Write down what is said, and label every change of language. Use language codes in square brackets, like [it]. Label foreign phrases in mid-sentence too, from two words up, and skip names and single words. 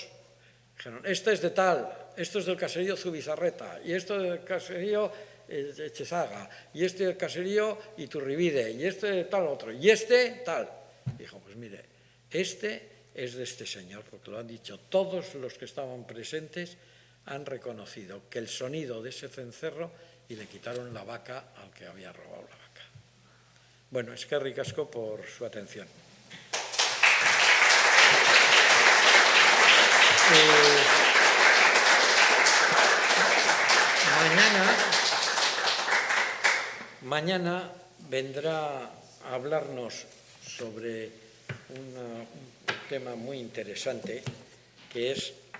[es] Dijeron, este es de tal, esto es del caserío Zubizarreta, y esto del caserío Echezaga, y este del caserío Iturribide, y este de tal otro, y este tal. Dijo, pues mire, este es de este señor, porque lo han dicho todos los que estaban presentes, han reconocido que el sonido de ese cencerro, y le quitaron la vaca al que había robado la vaca. Bueno, [eu] eskerrik asko [es] por su atención. Mañana vendrá a hablarnos sobre un tema muy interesante, que es